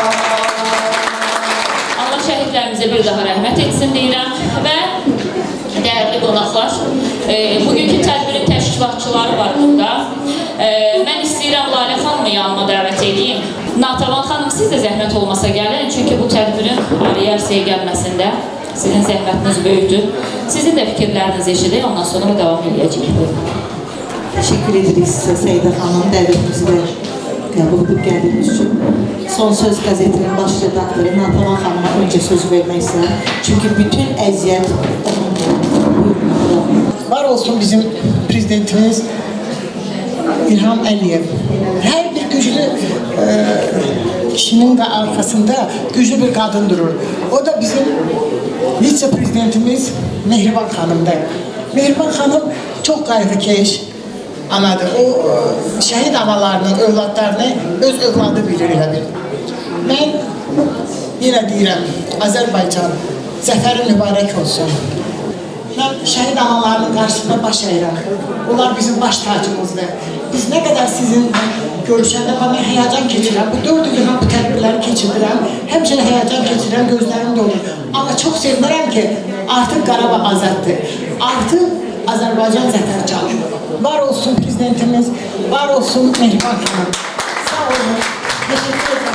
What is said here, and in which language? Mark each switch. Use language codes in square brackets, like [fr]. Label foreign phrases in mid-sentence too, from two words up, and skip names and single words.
[az] Allah şəhidlərimizə bir daha rəhmət etsin deyirəm və dəyərli qonaqlar, bugünkü tədbirin təşkilatçıları var burada. Mən Siz də zəhmət olmasa gəlin, çünki bu tədbirin arsaya gəlməsində sizin zəhmətiniz böyükdür. Sizin də fikirlərinizi eşidək, ondan sonra davam edəcəyik. [tr] Teşekkür ederiz size Seyda Hanım, [az] dəvətimizi də qəbul edib gəldiyiniz üçün. Son Söz qəzetinin baş redaktoru Natavan xanıma öncə söz vermək istəyirəm. Çünki bütün əziyyət Var olsun bizim prezidentimiz İlham Əliyev. [tr] Her bir güçlü kişinin de arkasında güçlü bir kadın durur. O da bizim vice prezidentimiz Mehriban Hanım'dır. Mehriban Hanım çok kaygıkeş anadır. O şehit analarının, evlatlarını [az] öz evladı bilir elə bil. [tr] Ben yine [az] deyirəm, Azərbaycan zəfəri mübarək olsun. [tr] Ben şehit analarının karşısında baş eğirəm. [az] Onlar bizim baş tacımızdır. [tr] Biz ne kadar sizin görüşəndə bana heyecan keçirəm. [az] Bu 4 gün bu tədbirləri keçirdirəm. Həmişə heyecan keçirəm, gözlərim dolur. [tr] Ama çok sevinirəm ki artık Qarabağ azaddır. [az] Artık Azərbaycan zəfər çalır. Var olsun prezidentimiz, var olsun Mehriban Hanım. Sağ olun. [tr] Teşekkür ederim.